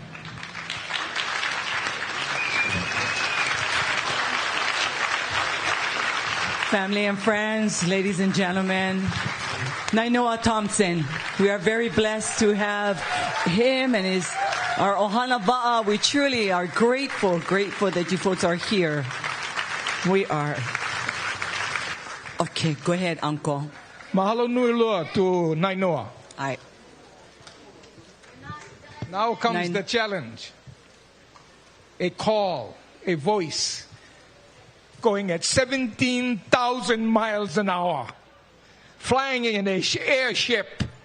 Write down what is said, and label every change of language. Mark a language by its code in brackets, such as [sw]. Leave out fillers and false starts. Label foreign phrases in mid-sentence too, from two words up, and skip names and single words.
[en] Family and friends, ladies and gentlemen, Nainoa Thompson. We are very blessed to have him and our Ohana Va'a. We truly are grateful that you folks are here. We are. Okay, go ahead, Uncle. [haw] Mahalo nui loa [en] to Nainoa. Aye. Now comes the challenge. A call, a voice, going at 17,000 miles an hour, flying in an airship.